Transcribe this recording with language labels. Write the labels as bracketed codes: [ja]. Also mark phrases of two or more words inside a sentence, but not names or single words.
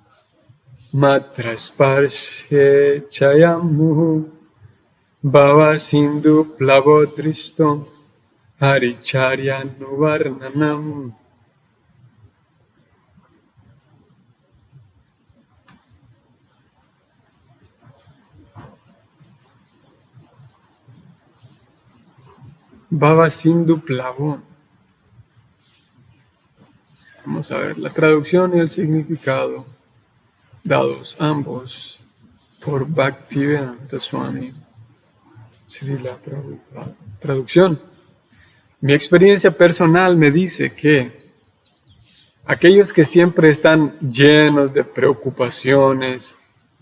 [sa] matrasparshe chayamuhu bhava sindhu plavodristom haricharyanuvarnanam. Bhava Sindhu Plavón. [es] Vamos a ver la traducción y el significado, dados ambos por Bhaktivedanta Swami Srila Prabhupada. Traducción. Mi experiencia personal me dice que aquellos que siempre están llenos de preocupaciones y